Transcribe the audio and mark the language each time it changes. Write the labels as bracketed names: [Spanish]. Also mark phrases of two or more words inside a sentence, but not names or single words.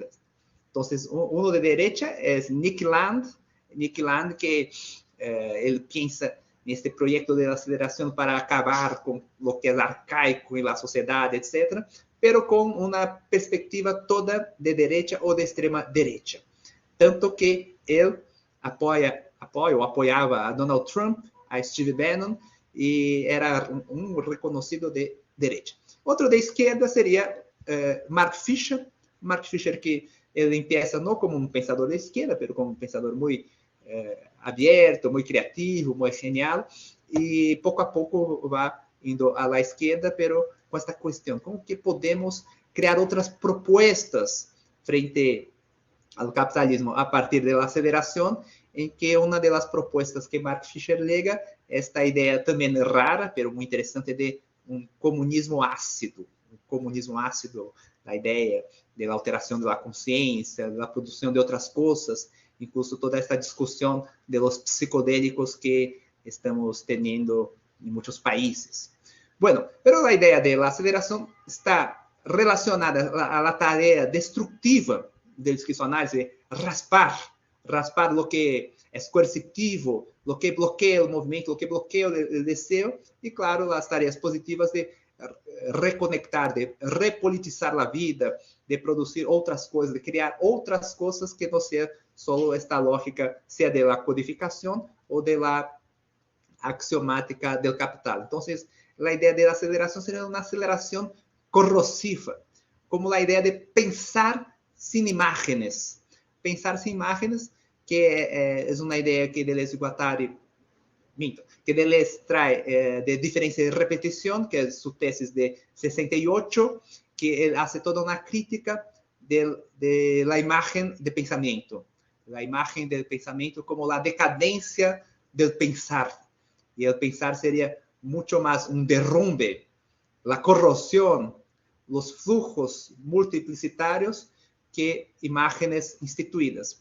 [Spanish] Entonces, uno de derecha es Nick Land, que él piensa en este proyecto de aceleración para acabar con lo que es arcaico en la sociedad, etc., pero con una perspectiva toda de derecha o de extrema derecha. Tanto que él apoyaba a Donald Trump, a Steve Bannon, y era un reconocido de derecha. Otro de izquierda sería [Portuguese] Mark Fisher, que ele empieza não como um pensador da esquerda, mas como um pensador muito aberto, muito criativo, muito genial, e pouco a pouco vai indo à la esquerda, pero com esta questão, como que podemos criar outras propostas frente ao capitalismo a partir da aceleração, em que uma das propostas que Mark Fisher lega, esta ideia também rara, pero muito interessante, de um comunismo ácido, a ideia da alteração da consciência, da produção de outras coisas, incluso toda esta discussão [Spanish] de los psicodélicos [Portuguese] que estamos tendo em muitos países. [Spanish] Bueno, pero [Portuguese] a ideia da aceleração está relacionada [Spanish] a la tarea destructiva [Portuguese] da psicoanálise, raspar [Spanish] lo que [Portuguese] é coercitivo, [Spanish] lo que [Portuguese] bloqueia o movimento, [Spanish] lo que [Portuguese] bloqueia o desejo, e, claro, as tareas positivas de reconectar, de repolitizar a vida, de produzir outras coisas, de criar outras coisas que não seja só esta lógica, seja [Spanish] de la [Portuguese] codificação ou [Spanish] de la axiomática del capital. [Portuguese] Então, a ideia da aceleração seria uma aceleração corrosiva, como a ideia de pensar sem imágenes. Pensar sem imágenes, que é uma ideia [Spanish] que Deleuze e Guattari que Deleuze trae de diferencia de repetición, que es su tesis de 68, que él hace toda una crítica de la imagen de pensamiento. La imagen del pensamiento como la decadencia del pensar. Y el pensar sería mucho más un derrumbe, la corrosión, los flujos multiplicitarios que imágenes instituidas.